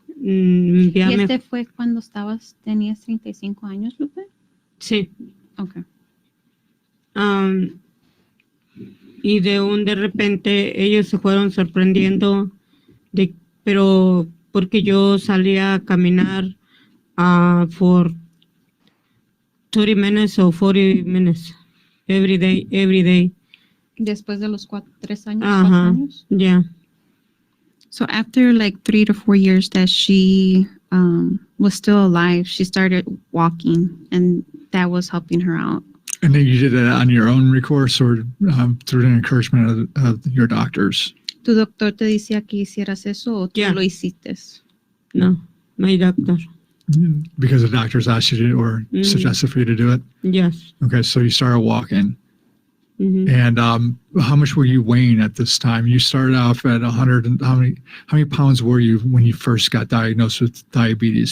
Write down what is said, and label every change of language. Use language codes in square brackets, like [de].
[es] ¿Y este fue cuando tenías 35 años, Lupe? Sí. [en] Okay. [es] Y de repente ellos se fueron sorprendiendo, pero porque yo salía a caminar [en] for 30 minutes or 40 minutes every day. [es] Después de los 3 años, 4 Uh-huh. años. [en] Yeah. So after like 3 to 4 years that she was still alive, she started walking, and that was helping her out. And then you did it on your own recourse or through the encouragement of your doctors? [es] ¿Tu doctor te decía que hicieras eso o tú [en] Yeah. [es] lo hiciste? [en] No, my doctor. Because the doctors asked you to or suggested for you to do it? Yes. Okay, so you started walking. Mhm. And how much were you weighing at this time? You started off at 100. And how many pounds were you when you first got diagnosed with diabetes?